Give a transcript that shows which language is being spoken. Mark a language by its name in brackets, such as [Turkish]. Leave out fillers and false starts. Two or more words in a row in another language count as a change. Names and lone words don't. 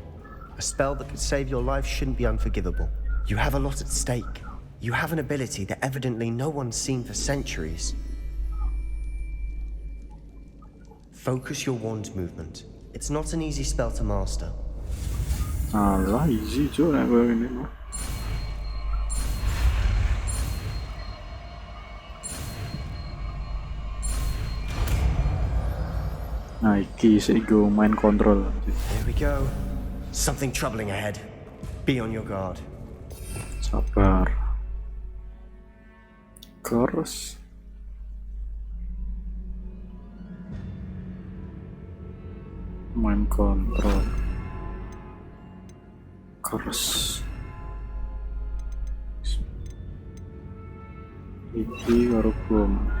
[English] A spell that could save your life shouldn't be unforgivable. You have a lot at stake. You have an ability that evidently no one's seen for centuries. Focus your wand movement. It's not an easy spell to master. [Javanese] Alah, easy cuy nek koyo ngene mah. Nah, iki sik go main kontrol. [English] Here we go. Something troubling ahead. Be on your guard. [Javanese] Sabar. Curse. Main kontrol. keras. Iki karo bom.